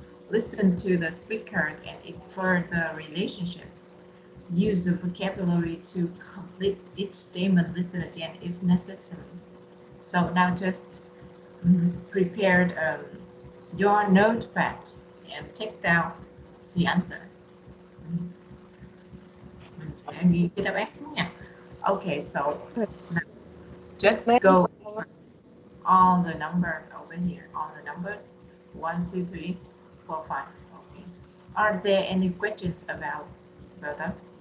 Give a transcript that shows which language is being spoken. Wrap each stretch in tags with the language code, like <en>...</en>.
<en>Listen to the speaker and infer the relationships. Use the vocabulary to complete each statement. Listen again if necessary. So now just prepare your notepad and take down the answer.</en> <vi>Mình sẽ ghi cái đáp án xuống nha.</vi> <en>Okay, so now just</en> <vi>Mấy</vi> <en>go all the numbers over here. All the numbers 1, 2, 3, 4, 5. Okay. Are there any questions about that?</en>